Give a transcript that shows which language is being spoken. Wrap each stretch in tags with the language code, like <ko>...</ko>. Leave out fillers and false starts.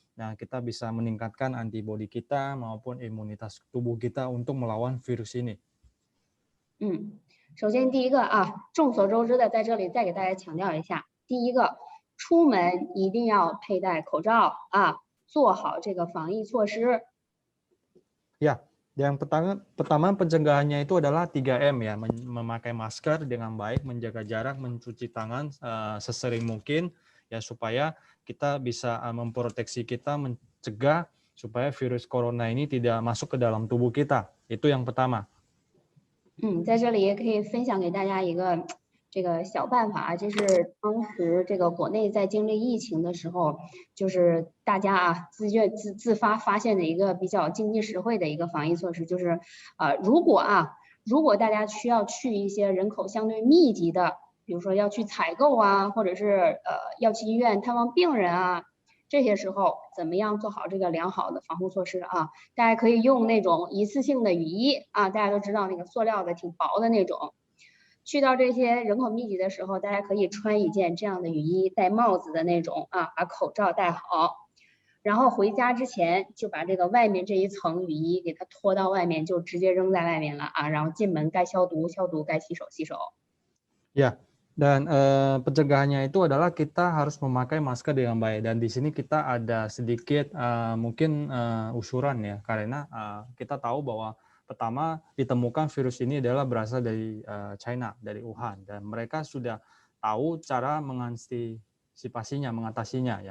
<id>Nah, kita bisa meningkatkan antibodi kita maupun imunitas tubuh kita untuk melawan virus ini.</id> <zh>首先第一个众所周知的，在这里再给大家强调一下，第一个，出门一定要佩戴口罩做好这个防疫措施。</zh> <id>Ya. Yang pertama pencegahannya itu adalah 3M ya, memakai masker dengan baik, menjaga jarak, mencuci tangan sesering mungkin ya, supaya kita bisa memproteksi kita, mencegah supaya virus corona ini tidak masuk ke dalam tubuh kita. Itu yang pertama.</id> <zh>在这里也可以分享给大家一个这个小办法，这是当时这个国内在经历疫情的时候，就是大家自发发现的一个比较经济实惠的一个防疫措施，就是如果大家需要去一些人口相对密集的，比如说要去采购或者是要去医院探望病人这些时候怎么样做好这个良好的防护措施大家可以用那种一次性的雨衣大家都知道那个塑料的挺薄的那种。去到这些人口密集的时候，大家可以穿一件这样的雨衣，戴帽子的那种把口罩戴好，然后回家之前就把这个外面这一层雨衣给它脱到外面，就直接扔在外面了然后进门该消毒消毒，该洗手洗手。</zh> <id>Ya, dan pencegahannya itu adalah kita harus memakai masker dengan baik, dan di sini kita ada sedikit mungkin usuran ya, karena kita tahu bahwa pertama ditemukan virus ini adalah berasal dari China, dari Wuhan, dan mereka sudah tahu cara mengantisipasinya, mengatasinya.</id>